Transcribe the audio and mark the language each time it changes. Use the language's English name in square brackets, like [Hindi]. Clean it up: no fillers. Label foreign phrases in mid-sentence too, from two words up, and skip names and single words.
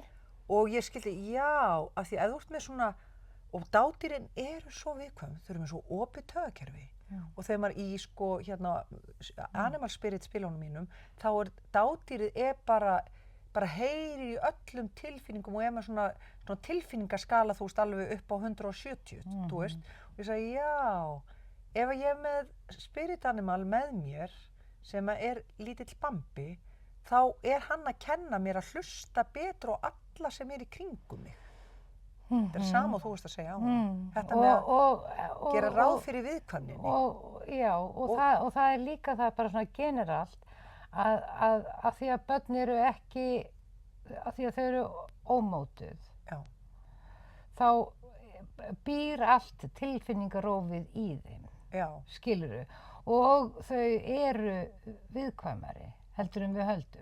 [Icelandic] Og ég skildi, já, af því að þú ert með svona, og dádýrin eru svo viðkvæm, þau eru með svo opið taugakerfi og þegar maður í Animal Spirit spilunum mínum, þá er dádýrið bara heyrir í öllum tilfinningum og er með svona tilfinningaskala þú veist alveg upp á 170, þú veist. Og ég sagði, já, ef ég er með [English] spirit animal [Icelandic] með mér sem er lítill Bambi, þá er hann að kenna mér að hlusta betur á alla sem er í kringum mig. Þetta er sama og þú veist að segja á hann. Þetta með að gera ráð fyrir viðkvæmninni. Já, og það er líka það bara svona generalt að því að börn eru ekki, að því að þau eru ómótuð, þá býr allt tilfinningarófið í þeim, skilurðu, og þau eru viðkvæmari heldur en við höldum.